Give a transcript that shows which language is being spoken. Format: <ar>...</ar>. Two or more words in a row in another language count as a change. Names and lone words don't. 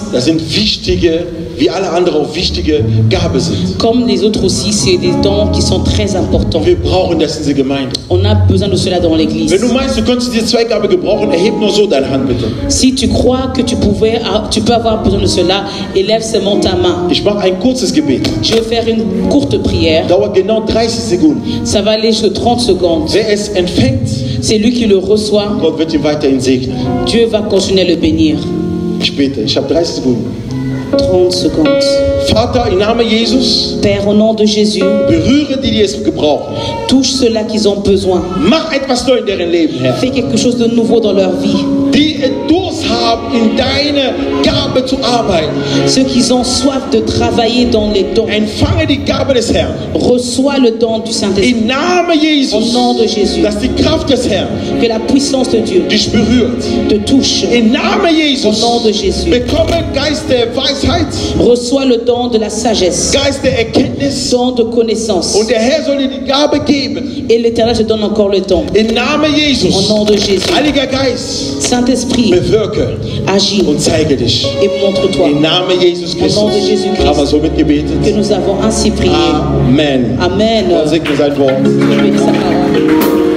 <de>Das sind wichtige, wie alle anderen auch wichtige Gaben sind.</de> <fr>Comme les autres aussi, c'est des dons qui sont très importants.</fr> <de>Wir brauchen das in dieser Gemeinde.</de> <fr>On a besoin de cela dans l'Église.</fr> <de>Wenn du meinst, du könntest diese zwei Gaben gebrauchen, erheb nur so deine Hand bitte.</de> <fr>Si tu crois que tu peux avoir besoin de cela, élève seulement ta main.</fr> <de>Ich mache ein kurzes Gebet.</de> <fr>Je vais faire une courte prière.</fr> <de>Dauert genau 30 Sekunden.</de> <fr>Ça va aller sur 30 secondes.</fr> <de>Wer es empfängt,</de> <fr>C'est lui qui le reçoit.</fr> <de>Gott wird ihn weiterhin segnen.</de> <fr>Dieu va continuer à le bénir.</fr> <de>Ich bete, ich habe 30 Sekunden.</de> <fr>30 secondes.</fr> <de>Vater, im Namen Jesus,</de> <fr>Père, au nom de Jésus,</fr> <de>berühre die, die es gebrauchen.</de> <fr>touche ceux-là qui ont besoin.</fr> <de>Mach etwas neu in deren Leben, Herr.</de> <fr>Fais quelque chose de nouveau dans leur vie.</fr> <de>Die Durst haben, in deine Gabe zu arbeiten.</de> <fr>Ceux qui ont soif de travailler dans les dons,</fr> <de>Empfange die Gabe des Herrn.</de> <fr>reçois le don du Saint-Esprit.</fr> <de>Im Namen Jesus,</de> <fr>Au nom de Jésus,</fr> <de>dass die Kraft des Herrn</de> <fr>que la puissance de Dieu</fr> <de>dich berührt.</de> <fr>te touche.</fr> <de>Im Namen</de> <fr>Au</fr> <de>Jesus,</de> <fr>nom de Jésus,</fr> <de>bekomme Geist der Weisheit,</de> <fr>reçois le don de la sagesse,</fr> <de>Geist der Erkenntnis.</de> <fr>don de connaissance.</fr> <de>Und der Herr soll dir die Gabe geben.</de> <fr>Et l'Éternel te donne encore le don.</fr> <de>Im Namen</de> <fr>Au</fr> <de>Jesus,</de> <fr>nom de Jésus,</fr> <de>Heiliger Geist,</de> <fr>Saint-Esprit,</fr> <de>bewirke</de> <fr>agis</fr> <de>und zeige dich.</de> <fr>et montre-toi.</fr> <de>Im Namen Jesus</de> <fr>Au nom</fr> <de>Christus</de> <fr>de Jésus-Christ.</fr> <de>haben wir somit gebetet.</de> <fr>Que nous avons ainsi prié.</fr> <de>Amen.</de> <fr>Amen.</fr> <de>Gott segne sein Wort.</de> <fr>Dieu bénisse sa parole.</fr>